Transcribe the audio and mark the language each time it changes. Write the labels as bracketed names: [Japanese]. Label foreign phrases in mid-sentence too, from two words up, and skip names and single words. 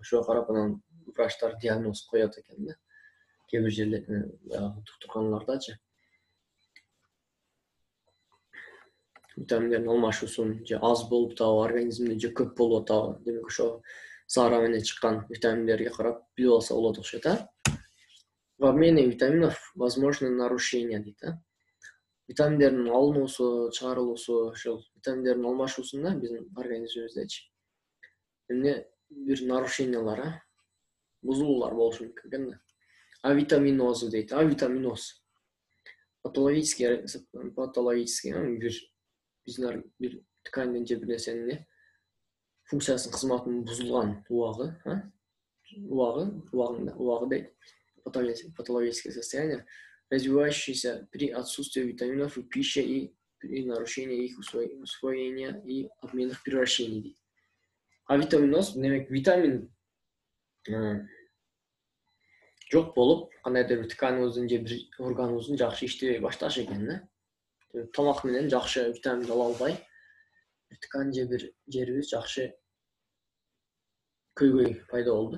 [Kyrgyz] Ошого карап анан врачтар диагноз коет экен да. Кээ бир жерлерде, доктурканалардачы. Витаминдердин алмашуусун же аз болуп атабы, организмде же көп болуп атабы. Демек, ошо заара менен чыккан витаминдерге карап билип алса болот окшойт. [Russian] В обмене витаминов возможны нарушения дейт. [Kyrgyz] Витаминдердин алынуусу, чыгарылуусу, ошол витаминдердин алмашуусунда биздин организмибиздечи эмне бир нарушениялар, бузулуулар болушу мүмкүн экен да. Авитаминозу дейт. Авитаминоз. Патологический бир ткандын же бир нерсенин функциясынын кызматынын бузулган убагы дейт. [Russian] Патологическое состояние, развивающееся при отсутствии витаминов в пище и при нарушении их усвоения и обменных превращений дейт. [Kyrgyz] Авитаминоз, демек, витамин жок болуп, кандайдыр бир тканыбыздын же бир органыбыздын жакшы иштебей башташы экен. Тамак менен жакшы витамин ала албай, ткан же бир жерибиз жакшы көйгөй пайда болду.